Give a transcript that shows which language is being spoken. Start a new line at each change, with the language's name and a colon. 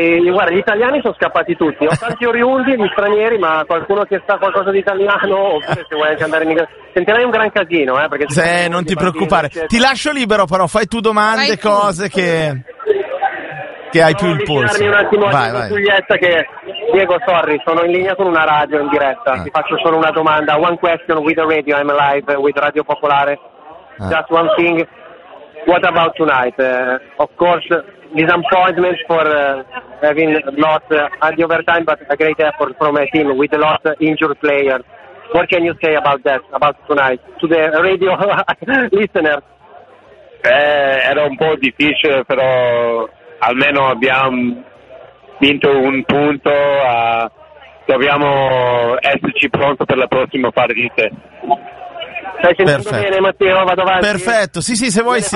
Italian: Guarda, gli italiani sono scappati tutti. Ho tanti oriundi, gli stranieri, ma qualcuno che sa qualcosa di italiano, oppure se vuoi anche andare in inglese. Sentirai un gran casino, perché se non ti preoccupare. Bambini, ti lascio libero, però, fai tu domande, fai cose tu. che hai più il polso. Un attimo, vai. Giulietta, che... Diego, sorry, sono in linea con una radio in diretta. Ti faccio solo una domanda.
English: One question with the radio, I'm live with Radio Popolare. Just one thing. What about tonight? Of course, disappointment for having lost at the overtime, but a great effort from a team with a lot of injured players. What can you say about that, about tonight, to the radio listener?
Italian: Era un po' difficile, però almeno abbiamo... vinto un punto, dobbiamo esserci pronti per la prossima partita. Stai sentendo bene, Matteo? Vado avanti. Perfetto, sì, se vuoi sì.